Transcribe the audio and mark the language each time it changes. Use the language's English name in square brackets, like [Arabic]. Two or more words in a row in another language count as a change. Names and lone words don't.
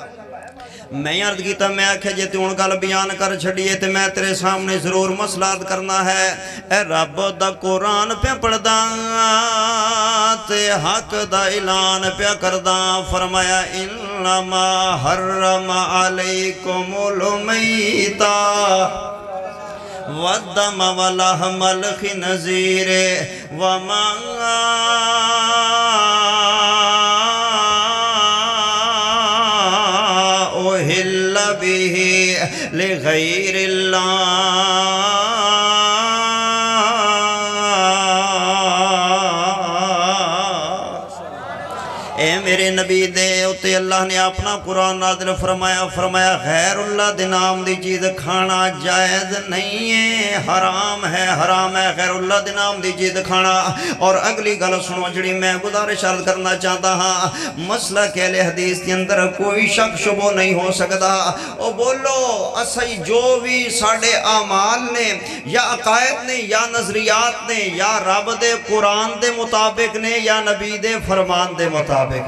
[Punjabi] میں عرض کیتا میں آکھے جے تے ان گل بیان کر چھڑیے تے میں تیرے سامنے ضرور مسئلات کرنا ہے اے رب دا قرآن پہ پڑھدا تے حق دا اعلان پہ کردا فرمایا [Arabic] انما حرم علیکم المیتا والدم ولحم الخنزیر وما أهل به لغير الله [Punjabi] اے میرے نبی دے اتے اللہ نے اپنا قرآن نازل فرمایا غیر اللہ دے نام دی چیز [Urdu] کھانا جائز نہیں ہے حرام ہے [Punjabi] غیر اللہ دے نام دی چیز کھانا اور اگلی گل سنو جڑی میں گزارش عرض کرنا چاہتا ہاں مسئلہ [Urdu] کہ اہل حدیث کے اندر کوئی شک شبہ نہیں ہو سکتا [Punjabi] او بولو اسی جو بھی ساڑھے اعمال نے یا عقائد نے یا نظریات نے یا رب دے قرآن دے مطابق نے یا نبی دے فرمان دے مطابق